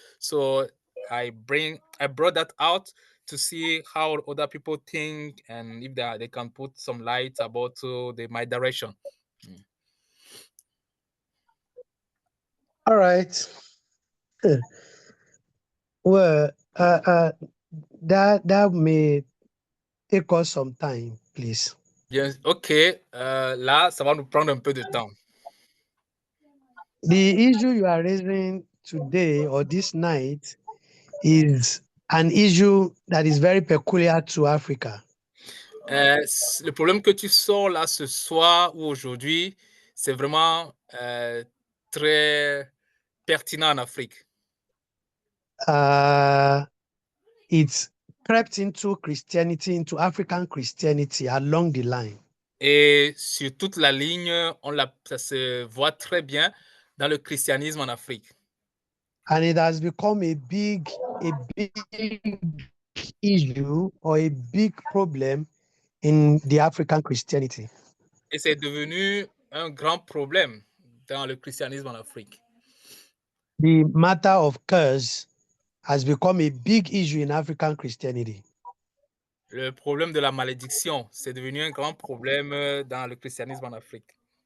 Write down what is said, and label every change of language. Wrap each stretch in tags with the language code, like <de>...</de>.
<en>So I brought that out to see how other people think and if they can put some light about my direction. All right. Well, that may take us some time, please.</en> <fr>Bien, ok. Là, ça va nous prendre un peu de temps.</fr> <en>The issue you are raising today or this night is an issue that is very peculiar to Africa.</en> <fr>Le problème que tu sors là ce soir ou aujourd'hui, c'est vraiment très pertinent en Afrique.</fr> <en>It's crept into Christianity, into African Christianity along the line.</en> <fr>Et sur toute la ligne, ça se voit très bien dans le christianisme en Afrique.</fr> <en>And it has become a big issue or a big problem in the African Christianity.</en> <fr>Et c'est devenu un grand problème dans le christianisme en Afrique.</fr> <en>The matter of curse has become a big issue in African Christianity.</en> <fr>Le problème de la malédiction, c'est devenu un grand problème dans le christianisme en Afrique.</fr>